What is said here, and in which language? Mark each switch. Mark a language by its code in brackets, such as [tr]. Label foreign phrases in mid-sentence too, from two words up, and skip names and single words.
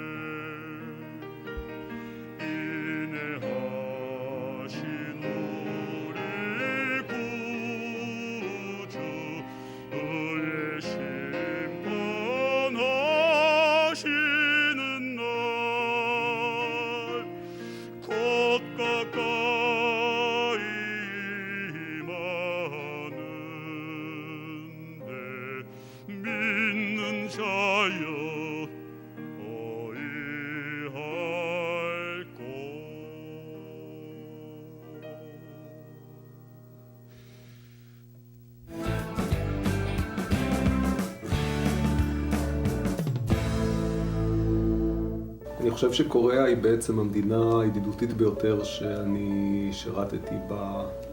[ko] 인내하신 우리 구주, 의의 심판하시는 날 곧 가까이 임하는데. 믿는 자여 어이할꼬. [he] אני חושב שקוריאה היא בעצם המדינה הידידותית ביותר שאני שירתתי בה.